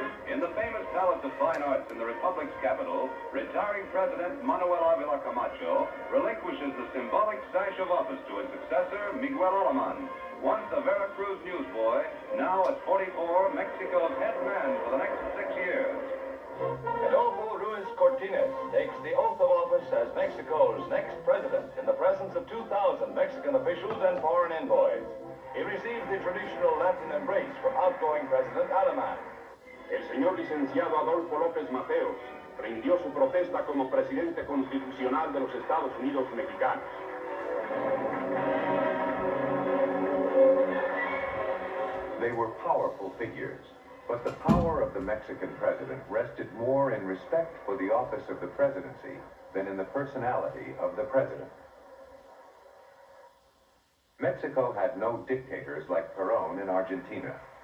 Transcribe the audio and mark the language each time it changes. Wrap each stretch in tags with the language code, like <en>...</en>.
<en>In the famous Palace of Fine Arts in the Republic's capital, retiring President Manuel Ávila Camacho relinquishes the symbolic sash of office to his successor, Miguel Alemán, once a Veracruz newsboy, now at 44, Mexico's head man for the next 6 years. Adolfo Ruiz Cortines takes the oath of office as Mexico's next president in the presence of 2,000 Mexican officials and foreign envoys. He received the traditional Latin embrace from outgoing President Alemán.</en> <es>El señor licenciado Adolfo López Mateos rindió su protesta como presidente constitucional de los Estados Unidos mexicanos.</es> <en>They were powerful figures, but the power of the Mexican president rested more in respect for the office of the presidency than in the personality of the president. Mexico had no dictators like Perón in Argentina.</en>